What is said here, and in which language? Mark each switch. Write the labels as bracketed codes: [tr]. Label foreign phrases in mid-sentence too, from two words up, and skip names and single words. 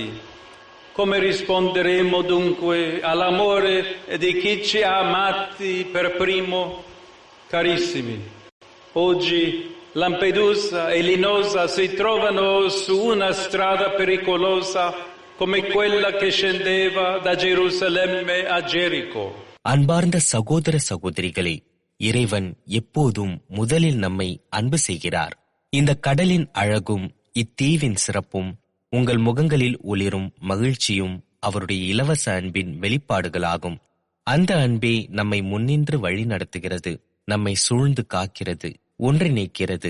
[it] Come risponderemo dunque all'amore di chi ci ha amati per primo? Carissimi, oggi Lampedusa e Linosa si trovano su una strada pericolosa come quella che scendeva da Gerusalemme a Gerico. [ta] அன்பார்ந்த சகோதர சகோதரிகளே, இறைவன் எப்போதும் முதலில் நம்மை அன்பு செய்கிறார். இந்த கடலின் அழகும் இத்தீவின் சிறப்பும் உங்கள் முகங்களில் ஒளிரும் மகிழ்ச்சியும் அவருடைய இலவச அன்பின் வெளிப்பாடுகளாகும். அந்த அன்பே நம்மை முன்னின்று வழி நடத்துகிறது, நம்மை சூழ்ந்து காக்கிறது, ஒன்றிணைக்கிறது.